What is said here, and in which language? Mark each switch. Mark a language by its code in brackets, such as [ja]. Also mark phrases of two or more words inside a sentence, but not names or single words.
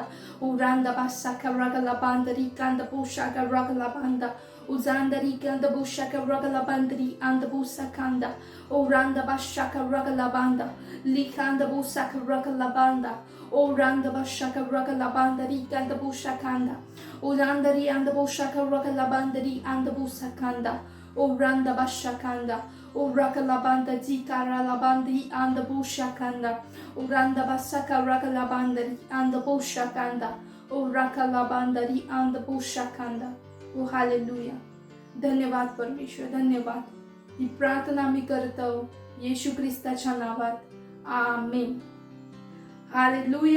[mr] O randa basaka ragalabanda ri kanda bushaka ragalabanda. O zandari kanda bushaka ragalabandari anda busakanda. O randa bashaka ragalabanda. Li kanda busaka ragalabanda. O randa bashaka ragalabanda ri kanda bushakanda. O randari anda bushaka ragalabandari anda busakanda. O randa bashakanda. O rakalabanda zikara labandri anda bushakanda. O randa basaka rakalabandari anda bushakanda. O rakalabandari anda bushakanda. ओ हालेलुया. धन्यवाद परमेश्वर, धन्यवाद. ही प्रार्थना मी करतो येशू ख्रिस्ताच्या नावात. आमेन. हालेलुया.